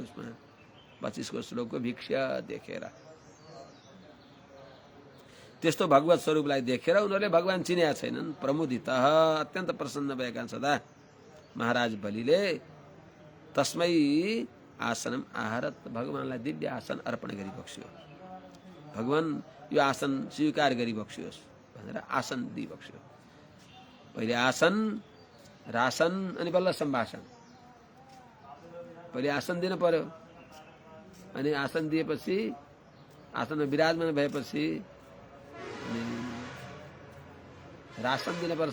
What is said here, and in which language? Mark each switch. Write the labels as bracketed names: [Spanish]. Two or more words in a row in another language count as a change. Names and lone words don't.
[Nepali] उसमा 25 को श्लोकको भिक्ष देखेर त्यस्तो भगवत स्वरूपलाई देखेर उनीहरूले भगवान चिनेका छैनन्। प्रमुदित अत्यन्त प्रसन्न भएका सदा महाराज बलिले [Sanskrit] तस्मै आसनम आहरत [Nepali] भगवानलाई दिव्य आसन अर्पण गरिबक्स्यो। भगवान यो आसन स्वीकार गरिबक्स्योस् भनेर आसन दिइबक्स्यो। पहिले आसन रासन अनि बल्ल सम्भाषण। पहिले आसन दिनु पर्यो अनि आसन दिएपछि आसनमा विराजमान भएपछि रासन दिनुपर्छ।